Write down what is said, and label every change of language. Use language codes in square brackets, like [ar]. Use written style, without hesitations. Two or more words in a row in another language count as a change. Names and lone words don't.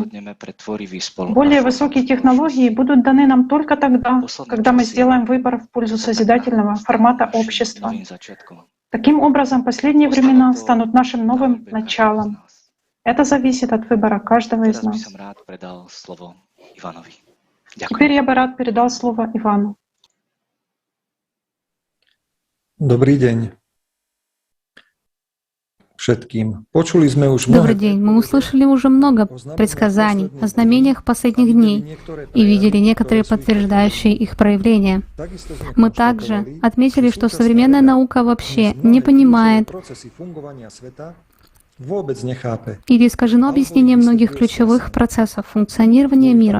[ru] Более высокие технологии будут даны нам только тогда, когда мы сделаем выбор в пользу созидательного формата общества. Таким образом, последние времена станут нашим новым началом. Это зависит от выбора каждого из нас. Теперь я бы рад передал слово Ивану. [sk] Dobrý deň všetkým. Počuli sme už [ru] Добрый день. Мы услышали уже много предсказаний о знамениях последних дней и видели некоторые подтверждающие их проявления. Мы также отметили, что современная наука вообще не понимает или искажено объяснение многих ключевых процессов функционирования мира.